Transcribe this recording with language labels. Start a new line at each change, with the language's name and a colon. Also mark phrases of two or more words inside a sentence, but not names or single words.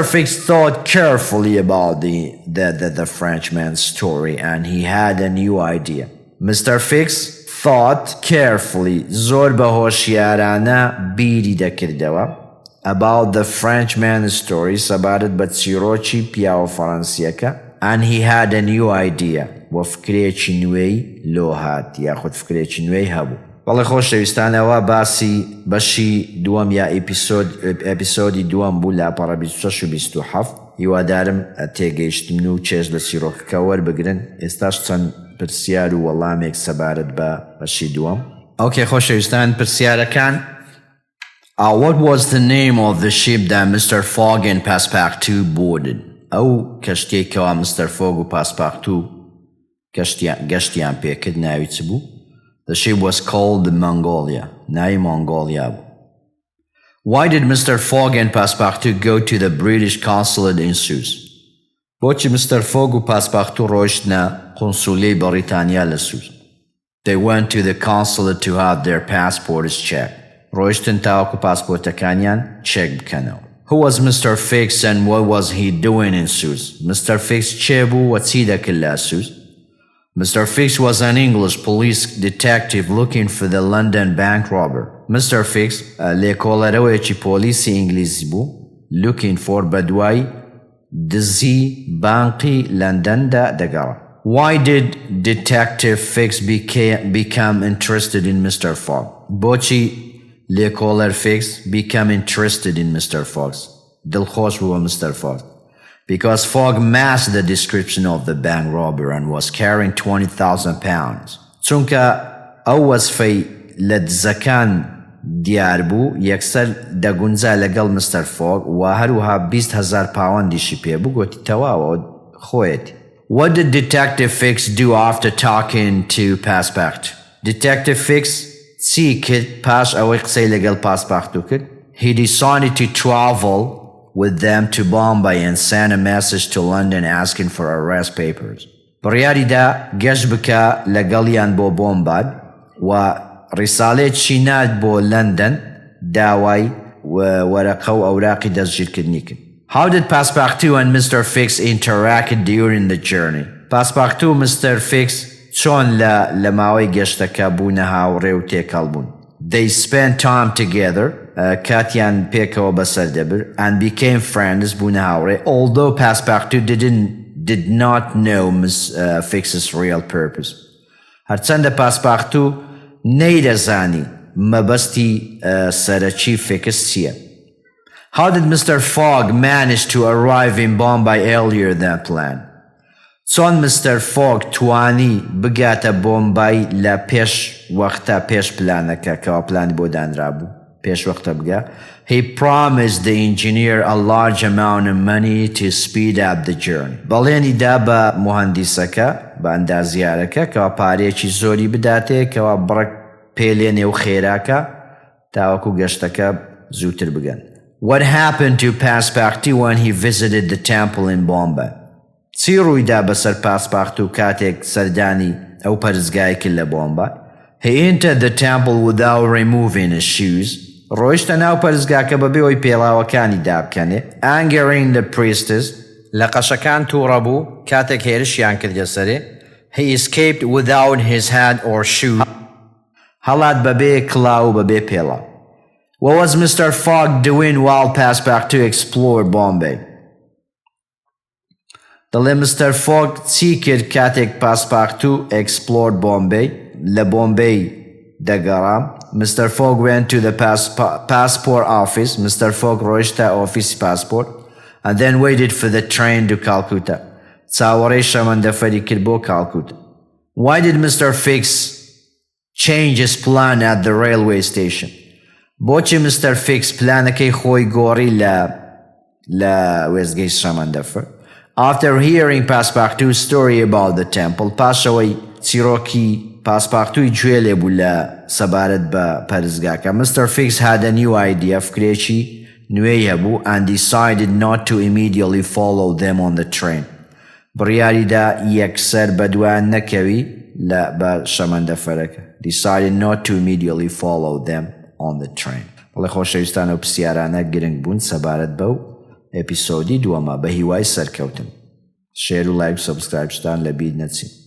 English: Fix thought carefully about the Frenchman's story and he had a new idea. Mr. Fix thought carefully
Central Kurdish: زۆر بە هۆشیارانە بیری دەکردەوە
English: about the Frenchman's story
Central Kurdish: سەبارەت بە چیرۆکی پیاوە فەڕەنسیەکە
English: and he had a new idea
Central Kurdish: و فکرێکی نوێی لۆ هات یاخود فکرێکی نوێی هەبوو. بەڵێ خۆشەویستانەوە باسی بەشی دووەم یا ئەپیسۆدی دووەم بوو لە پەڕە 26 و 27. هیوادارم تێگەیشتن و چێژ لە چیرۆکەکە وەربگرن. ئێستاش چەند پرسیار و وەڵامێک سەبارەت بە بەشی دووەم. ئۆکێ خۆشەویستان پرسیارەکان.
English: What was the name of the ship that Mr. Fogg and Passepartout boarded?
Central Kurdish: ئەو کەشتێکەوە Mr. Fogg و Passepartout گەشتیان پێکرد ناوی چ بوو؟
English: The ship was called the Mongolia.
Central Kurdish: ناوی مۆنگۆلیا بوو.
English: Why did Mr. Fogg and Passepartout go to the British consulate in Suez?
Central Kurdish: بۆچی Mr. Fogg و Passepartout ڕۆیشتنە قونسوولەی بەریتانیا لە سووز؟
English: They went to the consulate to have their passports checked.
Central Kurdish: ڕۆیشتن تاوەکو پاسپۆرتەکانیان چێک بکەنەوە.
English: Who was Mr. Fix and what was he doing in Suez?
Central Kurdish: Mr. Fix چێ بوو و چی دەکرد لە سووز؟ Mr.
English: Fix was an English police detective looking for the London bank robber.
Central Kurdish: Mr. Fix لێکۆڵەرەوەیەکی پۆلیسی ئینگلیزی بوو
English: looking for
Central Kurdish: بەدوای دزی بانقی لەندەندا دەگەڕا.
English: Why did Detective Fix become interested in Mr. Fogg?
Central Kurdish: بۆچی لێکۆڵەر
English: Fix become interested in Mr. Fogg?
Central Kurdish: دڵخۆش بووە Mr. Fogg.
English: Because Fogg matched the description of the bank robber and was carrying 20,000 pounds.
Central Kurdish: چونکە ئەو وەسفەی لە دزەکان دیار بوو یەکسەر دەگونجا لەگەڵ Mr. Fogg و هەروها 20,000 پاوەندیشی پێ بوو گوتی تەواوە خۆیەتی.
English: What did Detective Fix do after talking to Passepartout?
Central Kurdish: Detective Fix چی کرد پاش ئەوەی قسەی لەگەڵ Passepartout کرد؟
English: He decided to travel with them to Bombay and sent a message to London asking for arrest papers.
Central Kurdish: بڕیاریدا گەشت بکە لەگەڵیان بۆ بۆمبای و ڕیساڵەیەکی نات بۆ لەندەن داوای وەرەقە و ئەوراقی دەستگیرکردنی کرد.
English: How did Passepartout and Mr. Fix interact during the journey?
Central Kurdish: Passepartout و Mr. Fix چۆن لە ماوەی گەشتەکە بوونە هاوڕێ و تێکەڵ بوون؟
English: They spent time together
Central Kurdish: کاتیان پێکەوە بەسەر دەبر
English: and became friends
Central Kurdish: بوونە هاوڕێ
English: although Passepartout did not know Miss Fix's real purpose.
Central Kurdish: هەرچەندە Passepartout نەیدەزانی مەبەستی سەرەکی Fix چییە.
English: How did Mr. Fogg manage to arrive in Bombay earlier than planned?
Central Kurdish: چۆن Mr. Fogg توانی بگاتە بۆمبای لە پێش وەختە پێش پلانەکە کەوا پلانی بۆ دانرا بوو پێش وەختە بگا.
English: He promised the engineer a large amount of money to speed up the journey.
Central Kurdish: بەڵێنی دا بە موهەندیسەکە بە ئەندازیارەکە کەوا پارێکی زۆری بداتێ کەوا بڕک پێلێنێ و خێراکە تاوەکو گەشتەکە زووتر بگەن.
English: What happened to Passepartout when he visited the temple in Bombay?
Central Kurdish: چی ڕوویدا بەسەر Passepartout کاتێک سەردانی ئەو پەرستگای کرد لە بۆمبای؟
English: He entered the temple without removing his shoes.
Central Kurdish: ڕۆیشتە ناو پەرستگاکە بەبێەوەی پێڵاوەکانی دابکەنێ.
English: Angering the priestess.
Central Kurdish: لە قەشەکان تووڕە بوو کاتێک هێرشیان کردە سەرێ.
English: He escaped without his hat or shoe.
Central Kurdish: هەڵات بەبێ کڵاو و بەبێ پێڵاو.
English: What was Mr. Fogg doing while Passepartout explored Bombay?
Central Kurdish: دەڵێ Mr. Fogg چی کرد کاتێک Passepartout explored Bombay لە بۆمبەی دەگەڕا.
English: Mr. Fogg went to the passport office. Mr. Fogg
Central Kurdish: ڕۆیشتە ئۆفیسی پاسپۆرت
English: and then waited for the train to Calcutta.
Central Kurdish: چاوەڕێی شەمەندەفەری کرد بۆ Calcutta.
English: Why did Mr. Fix change his plan at the railway station?
Central Kurdish: بۆچی Mr. Fix پلانەکەی خۆی گۆڕی لە وێستگەی شەمەندەفەر؟
English: After hearing Passepartout's story about the temple,
Central Kurdish: پاشەوەی چیرۆکی پاسپارتووی گوێ لێبوو لە سەبارەت بە پەرستگاکە,
English: Mr. Fix had a new idea,
Central Kurdish: فکرێکی نوێی هەبوو,
English: and decided not to immediately follow them on the train.
Central Kurdish: بڕیاریدا یەکسەر بەدوایان نەکەوی بە شەمەندەفەرەکە.
English: Decided not to immediately follow them on the train.
Central Kurdish: بەڵێ خۆشەویستانە و پرسیارانە گرنگ بوون سەبارەت بەو ئەپیسۆدی دووەمە بە هیوای سەرکەوتن. شێر و لایک و سەبسکرایبتان لەبیر نەچین.